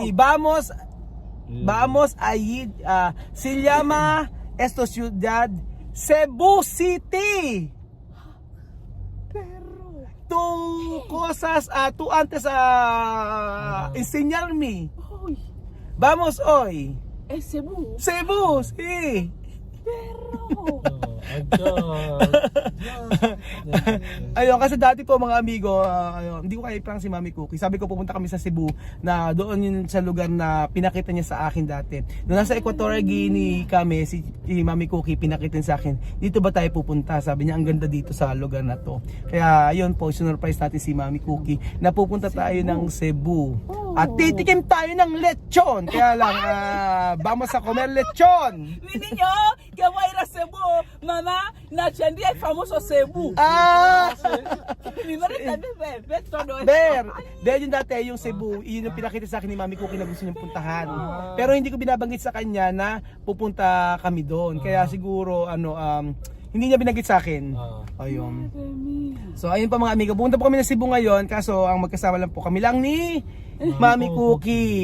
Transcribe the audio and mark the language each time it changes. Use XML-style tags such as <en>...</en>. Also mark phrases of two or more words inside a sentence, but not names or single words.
<es>Sí, vamos a ir, se llama esta ciudad Cebu City. Perro. Tú cosas, tú antes enseñarme. Uy. Vamos hoy. Es Cebu. Cebu, sí. Perro.</es> <tl>Ayun, kasi dati po mga amigo, hindi ko kaya i-prank si Mami Cookie. Sabi ko pupunta kami sa Cebu na doon yun sa lugar na pinakita niya sa akin dati. Nung nasa Equatorial Guinea kami, si Mami Cookie pinakita niya sa akin, dito ba tayo pupunta? Sabi niya, ang ganda dito sa lugar na to. Kaya ayun po, sinurprise natin si Mami Cookie na pupunta tayo ng Cebu. At titikim tayo ng lechon. Kaya lang,</tl> <es>vamos a comer lechon. Mi niño, que voy a ir a Cebu. Mamá, Nachandi es famoso Cebu. Mi madre también ve todo esto.</es> <tl>Dahil yung dati, yung Cebu, yun yung pinakita sa akin ni Mami Cookie na gusto niyang puntahan. Pero hindi ko binabanggit sa kanya na pupunta kami doon. Kaya siguro, hindi niya binanggit sa akin. Ayun.</tl> <es>Madre mía.</es> <tl>So ayun pa mga amigo, pupunta po kami ng Cebu ngayon. Kaso ang magkasama lang po kami lang ni Mami Cookie.</tl>